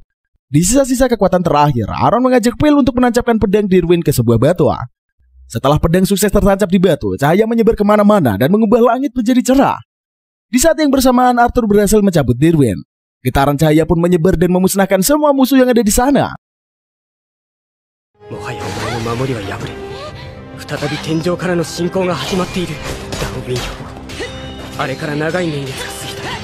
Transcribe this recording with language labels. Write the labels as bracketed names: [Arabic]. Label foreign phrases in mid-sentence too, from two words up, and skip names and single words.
[Indonesian] Di sisa-sisa kekuatan terakhir, Aaron mengajak Phil untuk menancapkan pedang Dirwin ke sebuah batu. Setelah pedang sukses tertancap di batu, cahaya menyebar kemana-mana dan mengubah langit menjadi cerah. Di saat yang bersamaan, Arthur berhasil mencabut Dirwin. Getaran cahaya pun menyebar dan memusnahkan semua musuh yang ada di sana. [Japanese] もはやお前の守りは破れ、再び天上からの侵攻が始まっている。ダウィンよ、あれから長い年月が過ぎた。